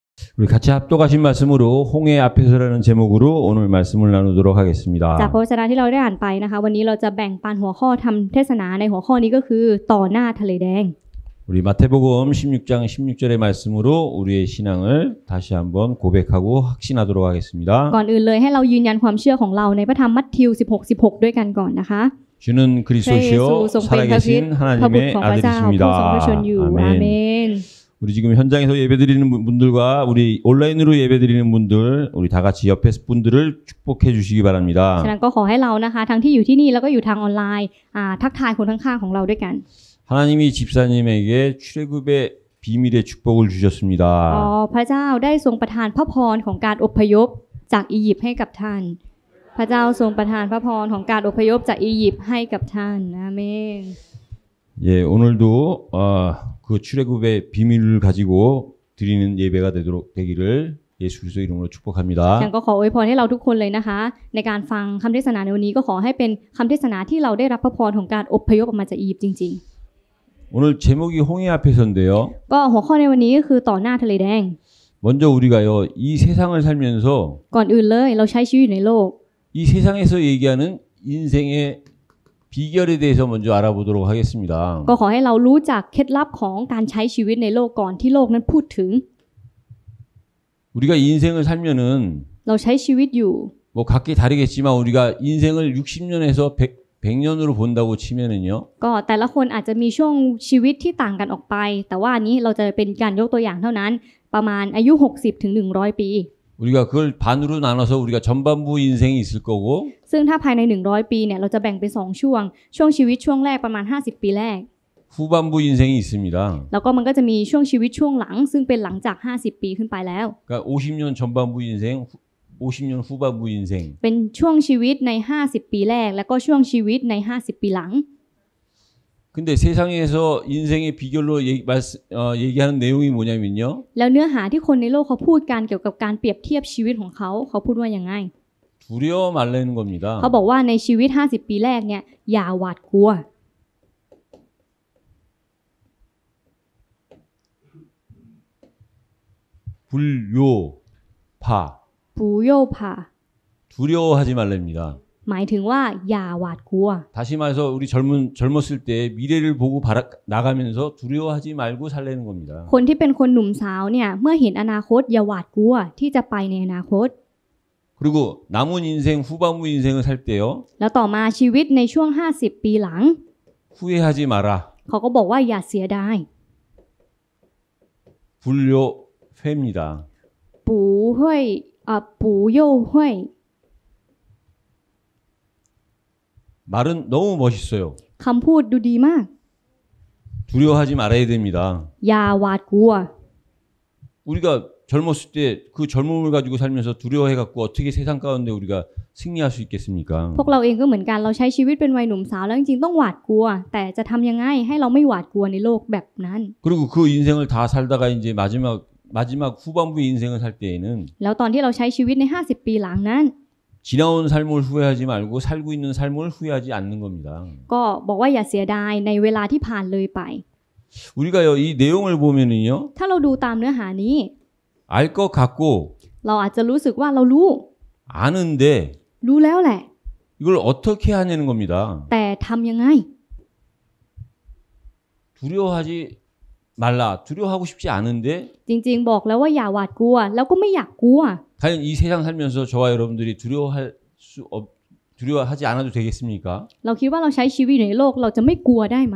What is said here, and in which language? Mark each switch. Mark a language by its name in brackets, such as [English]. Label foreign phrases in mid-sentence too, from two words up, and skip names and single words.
[Korean] 우리 같이 합독하신 말씀으로 홍해 앞에서라는 제목으로 오늘 말씀을 나누도록 [Thai] จาก [Korean] 하겠습니다. [Thai] พระวจนะที่เราได้อ่านไปนะคะวันนี้เราจะแบ่งปันหัวข้อทำเทศนาในหัวข้อนี้ก็คือต่อหน้าทะเลแดง [Korean] 우리 마태복음 16장 16절의 말씀으로 우리의 신앙을 다시 한번 고백하고 확신하도록 하겠습니다. [Thai] ก่อนอื่นเลยให้เรายืนยันความเชื่อของเราในพระธรรมมัทธิว 16:16 ด้วยกันก่อนนะคะ [Korean] 주는 [Thai] พระเยซู [Korean] 그리스도시요 [Thai] ทรงเป็นพระคริสต์ [Korean] 살아계신 [Thai] พระบุตร [Korean] 하나님의 [Thai] ของพระเจ้าผู้ทรงพระชนอยู่ [Korean] 아들이십니다. [Thai] อาเม [Korean] 아멘. [Thai] น [Korean] 우리 지금 현장에서 예배드리는 분들과 우리 온라인으로 예배드리는 분들, 우리 다 같이 옆에 분들을 축복해 주시기 [Thai] ฉะ [Korean] 바랍니다. [Thai] นั้นก็ขอให้เรานะคะทั้งที่อยู่ที่นี่แล้วก็อยู่ทางออนไลน์ทักทายคนข้างๆของเราด้วยกัน [Korean] 하나님이 집사님에게 출애굽의 비밀의 축복을 [Thai] อ๋อ [Korean] 주셨습니다. [Thai] พระเจ้าได้ทรงประทานพระพรของการอพยพจากอียิปต์ให้กับท่าน พระเจ้าทรงประทานพระพรของการอพยพจากอียิปต์ให้กับท่านอาเมน [Korean] 예, 오늘도 그 출애굽의 비밀을 가지고 드리는 예배가 되기를 예수 그리스도 이름으로 [Thai] ฉัน [Korean] 축복합니다. [Thai] ก็ขออวยพรให้เราทุกคนเลยนะคะในการฟังคำเทศนาในวันนี้ก็ขอให้เป็นคำเทศนาที่เราได้รับพระพรของการอพยพออกมาจากอียิปต์จริง [Korean] 오늘 제목이 홍해 앞에서인데요. [Thai] ๆ ก็หัวข้อในวันนี้ก็คือต่อหน้าทะเลแดง [Korean] 먼저 우리가요, 이 세상을 살면서 [Thai] ก่อนอื่นเลยเราใช้ชีวิตอยู่ในโลก [Korean] 이 세상에서 얘기하는 인생의 비결에 대해서 먼저 알아보도록 하겠습니다. [Thai] ก็ขอให้เรารู้จักเคล็ดลับของการใช้ชีวิตในโลกก่อนที่โลกนั้นพูดถึง [Korean] 우리가 인생을 살면은 [Thai] เราใช้ชีวิตอยู่ [Korean] 뭐 각기 다르겠지만 우리가 인생을 60년에서 100년으로 본다고 치면은요. [Thai] ก็แต่ละคนอาจจะมีช่วงชีวิตที่ต่างกันออกไป แต่ว่าอันนี้เราจะเป็นการยกตัวอย่างเท่านั้นประมาณอายุ 60 ถึง 100 ปี [Korean] 우리가 그걸 반으로 나눠서 우리가 전반부 인생이 있을 거고 [Thai] ซึ่งถ้าภายใน 100 ปีเนี่ยเราจะแบ่งเป็น2ช่วงชีวิตช่วงแรกประมาณ50 ปีแรก [Korean] 후반부 인생이 있습니다. [Thai] แล้วก็มันก็จะมีช่วงชีวิตช่วงหลังซึ่งเป็นหลังจาก50 ปีขึ้นไปแล้ว [Korean] 그러니까 50년 전반부 인생, 50년 후반부 인생. [Thai] เป็นช่วงชีวิตใน50 ปีแรกแล้วก็ช่วงชีวิตใน50 ปีหลัง [Korean] 근데 세상에서 인생의 비결로 얘기하는 내용이 뭐냐면요. [Thai] แล้วเนื้อหาที่คนในโลกเขาพูดกันเกี่ยวกับการเปรียบเทียบชีวิตของเขาพูดว่ายังไง [Korean] 두려워 말라는 겁니다. [Thai] เขาบอกว่าในชีวิต50 ปีแรกเนี่ยอย่าหวาดกลัว [Korean] 불요파. [Thai] ปูโยพา [Korean] 두려워하지 말랍니다. [Thai] หมายถึงว่าอย่าหวาดกลัว [Korean] 다시 말해서 우리 젊었을 때 미래를 보고 나가면서 두려워하지 말고 살라는 겁니다. [Thai] คนที่เป็นคนหนุ่มสาวเนี่ยเมื่อเห็นอนาคตอย่าหวาดกลัวที่จะไปในอนาคต [Korean] 그리고 남은 인생 후반부 인생을 살 때요. [Thai] แล้วต่อมาชีวิตในช่วง50 ปีหลัง [Korean] 후회하지 마라. [Thai] เขาก็บอกว่าอย่าเสียดาย [Korean] 불요회입니다. [Thai] ปูห้วยปูโยห้วย [Korean] 말은 너무 멋있어요. [Thai] คำพูดดูดีมาก [Korean] 두려워하지 말아야 됩니다. [Thai] อย่าหวาดกลัว [Korean] 우리가 젊었을 때 그 젊음을 가지고 살면서 두려워해갖고 어떻게 세상 가운데 우리가 승리할 수 있겠습니까? [Thai] พวกเราเองก็เหมือนกันเราใช้ชีวิตเป็นวัยหนุ่มสาวแล้วจริงๆต้องหวาดกลัว แต่จะทำยังไงให้เราไม่หวาดกลัวในโลกแบบนั้น [Korean] 그리고 그 인생을 다 살다가 이제 마지막 후반부 인생을 살 때에는 [Thai] แล้วตอนที่เราใช้ชีวิตใน50 ปีหลังนั้น [Korean] 지나온 삶을 후회하지 말고 살고 있는 삶을 후회하지 않는 겁니다. [Thai] ก็บอกว่าอย่าเสียดายในเวลาที่ผ่านเลยไป [Korean] 우리가요 이 내용을 보면은요 [Thai] ถ้าเราดูตามเนื้อหานี้ [Korean] 알 것 같고 [Thai] เราอาจจะรู้สึกว่าเรารู้ [Korean] 아는데 [Thai] รู้แล้วแหละ [Korean] 이걸 어떻게 하냐는 겁니다. [Thai] แต่ทำยังไง [Korean] 두려워하지 말라. 두려워하고 싶지 않은데 [Thai] จริงๆบอกแล้วว่าอย่าหวาดกลัว แล้วก็ไม่อยากกลัว [Korean] 과연 이 세상 살면서 저와 여러분들이 두려워하지 않아도 되겠습니까? [Thai] เราคิดว่าเราใช้ชีวิตในโลกเราจะไม่กลัวได้ไหม